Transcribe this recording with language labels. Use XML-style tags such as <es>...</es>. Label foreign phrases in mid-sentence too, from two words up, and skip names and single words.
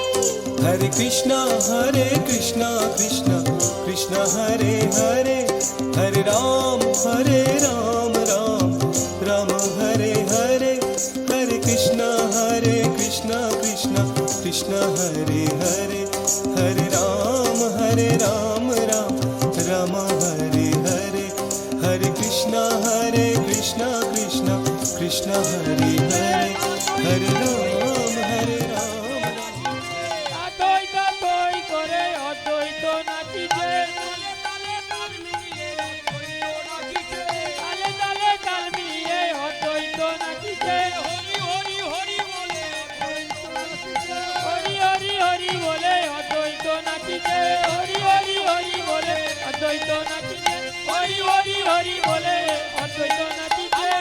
<sa>Hare Krishna Krishna Krishna Hare Hare Hare Ram Ram Hare Hare Hare Krishna Krishna Krishna Hare Hare Hare Ram Ram Hare Hare Hare Krishna Krishna Hare Hare Hare Ram Hare Ram</sa> <bn>দ্বৈত দ্বৈ করে অদ্বৈত নাচিছে তালে তালে তাল মিলিয়ে অদ্বৈত নাচিছে হরি হরি হরি বলে হরি হরি হরি বলে অদ্বৈত নাচিছে হরি হরি হরি বলে অদ্বৈত নাচিছে হরি হরি হরি বলে অদ্বৈত নাচিছে</bn>